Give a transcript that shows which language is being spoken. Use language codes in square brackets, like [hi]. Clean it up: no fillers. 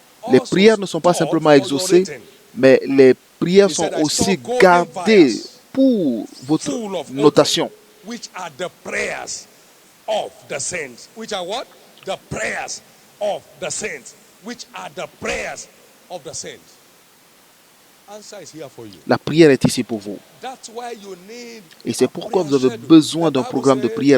[fr] Les prières ne sont pas simplement exaucées, mais les prières sont aussi gardées pour votre notation. [en] Which are the prayers of the saints. Which are what? The prayers of the saints. Which are the prayers of the saints. Answer is here for you. [fr] La prière est ici pour vous. [en] That's why you need. [fr] Et c'est pourquoi vous avez besoin d'un programme de prière.